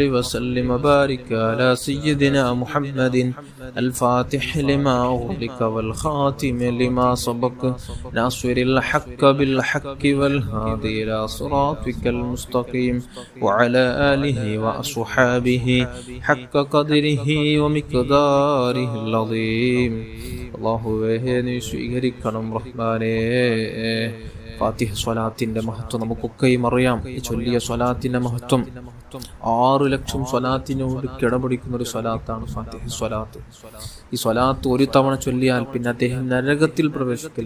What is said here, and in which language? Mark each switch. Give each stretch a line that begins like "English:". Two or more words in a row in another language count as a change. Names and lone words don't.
Arabic: وسلم وبارك على سيدنا محمد الفاتح لما أغلق والخاتم لما سبق ناصر الحق بالحق والهادي إلى صراطك المستقيم وعلى آله وأصحابه حق قدره ومقداره العظيم
Malayalam: അല്ലാഹുവേ നീ സ്വീകരിക്കണം റഹ്മാനേ. ഫാത്തിഹ സ്വലാത്തിന്റെ മഹത്വം നമുക്കൊക്കെയും അറിയാം. ഈ ചൊല്ലിയ സ്വലാത്തിന്റെ മഹത്വം 6 ലക്ഷം സ്വലാത്തിനോട് കിടപിടിക്കുന്ന ഒരു സ്വലാത്താണ് ഫാത്തിഹ സ്വലാത്ത്. ഈ സ്വലാത്ത് ഒരു തവണ ചൊല്ലിയാൽ പിന്നെ അദ്ദേഹം നരകത്തിൽ പ്രവേശിക്കില്ല.